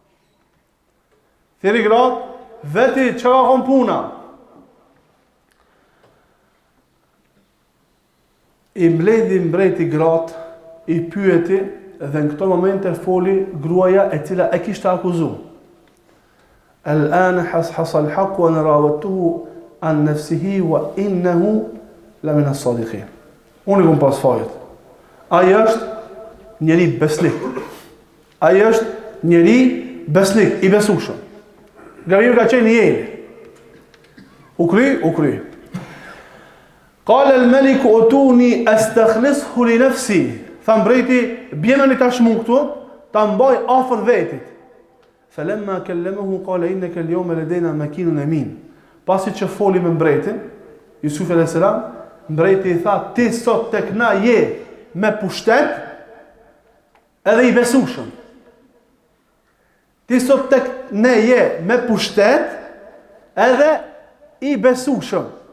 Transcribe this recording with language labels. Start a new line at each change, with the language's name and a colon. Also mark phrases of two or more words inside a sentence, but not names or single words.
Albanian: I mledhi mbreti gratë, i pyeti, dhe në këto momente foli gruaja e cila e kishte akuzu.
Arabic: الآن حصحص الحق وأنا راودته عن نفسه وإنه لمن الصادقين.
Albanian: Unë kom pas fajt. Ai është njeri besnik. Ai është njeri besnik, i besueshëm. Gabimi ka qenë i jeli. U kry.
Arabic: قال الملك ائتوني أستخلصه لنفسي.
Albanian: Tha mbreti, bjemani tashmu këtu, ta mbaj afër vetit.
Arabic: فلما كلمه قال إنك اليوم لدينا مكين أمين.
Albanian: Pasi që foli me mbretin, Jusufi
Arabic: عليه السلام,
Albanian: mbreti i tha, ti sot tek na je me pushtet edhe i besueshëm. Ti sot tek ne je me pushtet edhe i besueshëm.